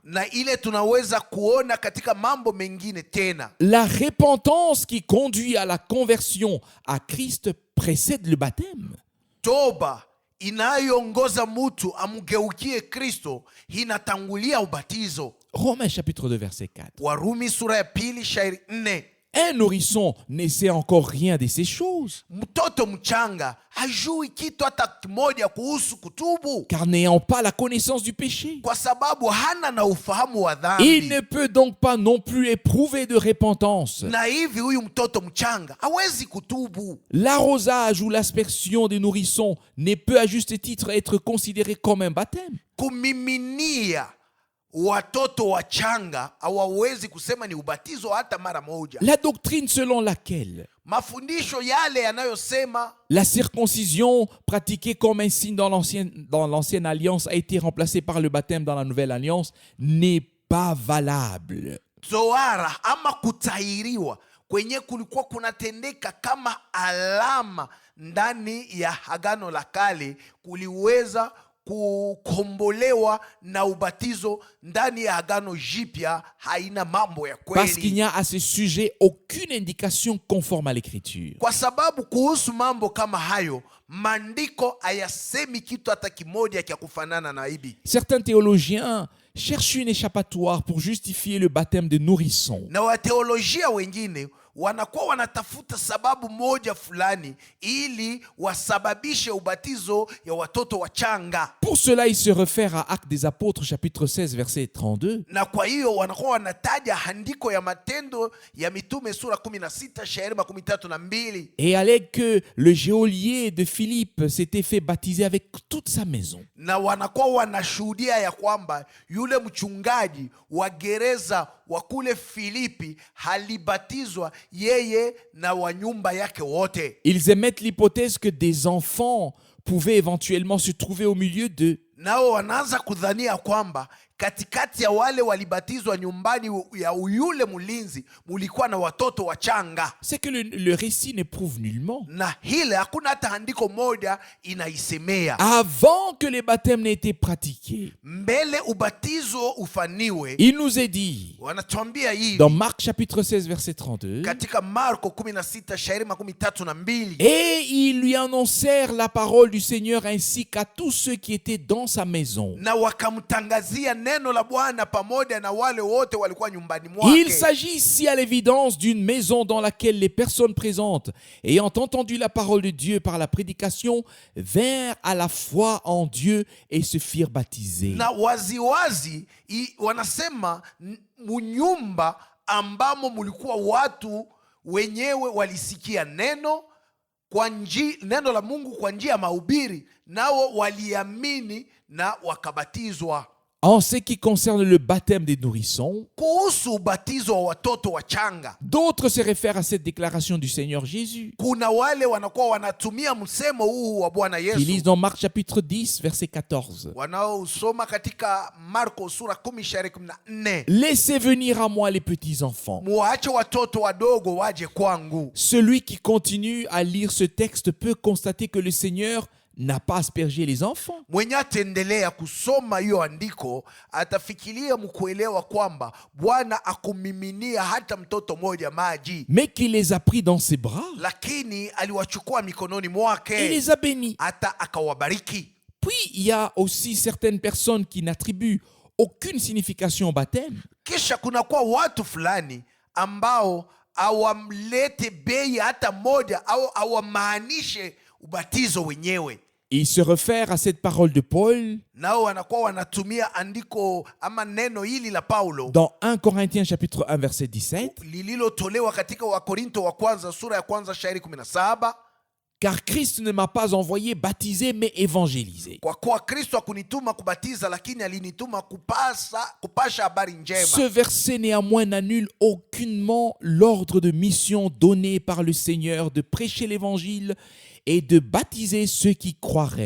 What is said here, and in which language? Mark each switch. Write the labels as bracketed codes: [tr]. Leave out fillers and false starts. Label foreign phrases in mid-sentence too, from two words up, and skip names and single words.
[sw] na ile tunaweza kuona katika mambo mengine tena. [fr] La repentance qui conduit à la conversion à Christ précède le baptême. [sw] Toba inayoongoza mtu amgeukie Kristo inatangulia ubatizo. [fr] Romains chapitre 2 verset 4. [sw] Warumi sura ya 2 shairi 4. [fr] Un nourrisson ne sait encore rien de ces choses, [sw] Mtoto mchanga hajui kitu hata kimoja kuhusu kutubu, [fr] car n'ayant pas la connaissance du péché, [sw] kwa sababu hana na ufahamu wa [fr] il [sw] dhambi. [fr] ne peut donc pas non plus éprouver de repentance. [sw] Na hivi huyu mtoto mchanga hawezi kutubu. [fr] L'arrosage ou l'aspersion des nourrissons ne peut à juste titre être considéré comme un baptême. [sw] Kumiminia watoto wachanga hawawezi kusema ni ubatizo hata mara moja. [fr] La doctrine selon laquelle [sw] Mafundisho yale yanayosema [fr] la circoncision pratiquée comme un signe dans l'ancienne alliance a été remplacée par le baptême dans la nouvelle alliance n'est pas valable. [sw] toara ama kutahiriwa kwenye kulikuwa kunatendeka kama alama ndani ya Agano la Kale kuliweza kukombolewa na ubatizo ndani ya Agano Jipya haina mambo ya [fr] Parce qu'il [sw] kweli. [fr] n'y a à ce sujet aucune indication conforme à l'écriture. [sw] Kwa sababu kuhusu mambo kama hayo maandiko hayasemi kitu hata kimoja cha kufanana na hivi. [fr] Certains théologiens cherchent une échappatoire pour justifier le baptême de nourrisson. [sw] Na wateolojia wengine wanakuwa wanatafuta sababu moja fulani ili wasababishe ubatizo ya watoto wachanga. [fr] Pour cela, il se réfère à Actes des Apôtres, chapitre 16, verset 32. [sw] Na kwa hiyo wanakuwa wanataja andiko ya Matendo ya Mitume sura 16 shairi 32. [fr] Et allègue que le geôlier de Philippe s'était fait baptiser avec toute sa maison. [sw] Na wanakuwa wanashuhudia ya kwamba yule mchungaji wa gereza wa kule Filipi halibatizwa yeye na wa nyumba yake wote. [fr] Ils émettent l'hypothèse que des enfants pouvaient éventuellement se trouver au milieu d'eux. [sw] Nao wanaanza kudhania kwamba katikati ya wale walibatizwa nyumbani ya yule mlinzi mulikuwa na watoto wachanga. [fr] C'est que le récit ne prouve nullement. [sw] Na hile hakuna hata andiko moja inaisemea. [fr] Avant que les baptêmes n'aient été pratiqués, [sw] Mbele ubatizo ufaniwe, [fr] il nous est dit, [sw] wanatuambia hivi [fr] dans Marc chapitre 16, verset 32, [sw] katika Marko 16 shairi 32. [fr] et ils lui annoncèrent la parole du Seigneur ainsi qu'à tous ceux qui étaient dans sa maison. [sw] Na wakamtangazia neno la Bwana pamoja na wale wote walikuwa nyumbani [fr] Il [sw] mwake. [fr] s'agit ici à l'évidence d'une maison dans laquelle les personnes présentes, ayant entendu la parole de Dieu par la prédication, vinrent à la foi en Dieu et se firent baptiser. [sw] Na waziwazi wanasema munyumba ambamo mulikuwa watu wenyewe walisikia neno neno la Mungu kwa njia ya mahubiri, nao waliamini na wakabatizwa. [fr] En ce qui concerne le baptême des nourrissons, [sw] kuhusu ubatizo wa watoto wachanga, [fr] d'autres se réfèrent à cette déclaration du Seigneur Jésus, [sw] kuna wale wanakuwa wanatumia msemo huu wa Bwana [fr] qui [sw] Yesu, [fr] lisent dans Marc chapitre 10, verset 14. [sw] wanaosoma katika Marko sura 10:14, [fr] Laissez venir à moi les petits-enfants. [sw] muache watoto wadogo waje kwangu. [fr] Celui qui continue à lire ce texte peut constater que le Seigneur n'a pas aspergé les enfants, [sw] Mwenye ataendelea kusoma hiyo andiko atafikiria mkuelewa kwamba Bwana akumiminia hata mtoto mmoja maji, [fr] mais qu'il les a pris dans ses bras [sw] lakini aliwachukua mikononi [fr] et [sw] mwake [fr] les a bénis. [sw] hata akawabariki. [fr] Puis, il y a aussi certaines personnes qui n'attribuent aucune signification au baptême. [sw] Kisha kunakuwa watu fulani ambao awamlete bei hata moja au awamaanishe ubatizo wenyewe, [fr] Ils se réfèrent à cette parole de Paul [sw] nao wanakuwa wanatumia andiko ama neno hili la Paulo [fr] dans 1 Corinthiens chapitre 1 verset 17. [sw] lililotolewa katika Wakorinto wa kwanza sura ya kwanza shairi 17, [fr] Car Christ ne m'a pas envoyé baptiser mais évangéliser. [sw] kwa kuwa Kristo hakunituma kubatiza, lakini alinituma kupasha habari njema. [fr] Ce verset néanmoins n'annule aucunement l'ordre de mission donné par le Seigneur de prêcher l'évangile et de baptiser ceux qui croiraient.